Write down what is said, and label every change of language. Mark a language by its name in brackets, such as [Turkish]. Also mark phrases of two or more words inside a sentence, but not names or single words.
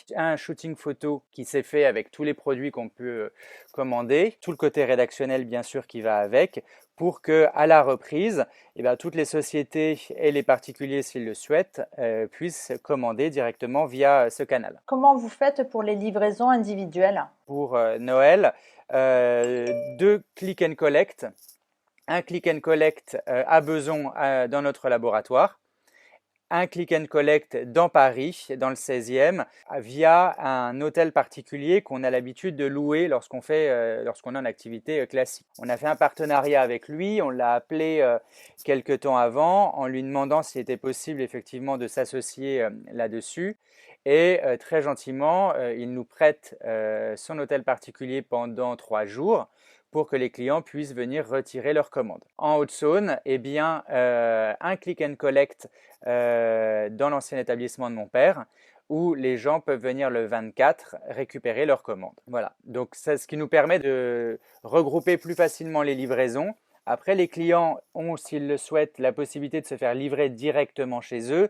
[French] Un shooting photo qui s'est fait avec tous les produits qu'on peut commander, tout le côté rédactionnel bien sûr qui va avec, pour que à la reprise, toutes les sociétés et les particuliers, s'ils le souhaitent, puissent commander directement via ce canal. Comment vous faites pour les livraisons individuelles? Pour Noël, 2 [English] click and collect. [French] Un [English] click and collect [French] à Besançon dans notre laboratoire. Un [English] click and collect [French] dans Paris, dans le 16e, via un hôtel particulier qu'on a l'habitude de louer lorsqu'on a une activité classique. On a fait un partenariat avec lui, on l'a appelé quelques temps avant en lui demandant s'il était possible effectivement de s'associer là-dessus. Et très gentiment, il nous prête son hôtel particulier pendant 3 jours pour que les clients puissent venir retirer leurs commandes. En Haute-Saône, un [English] click and collect [French] dans l'ancien établissement de mon père, où les gens peuvent venir le 24 récupérer leurs commandes. Voilà, donc c'est ce qui nous permet de regrouper plus facilement les livraisons. Après, les clients ont, s'ils le souhaitent, la possibilité de se faire livrer directement chez eux.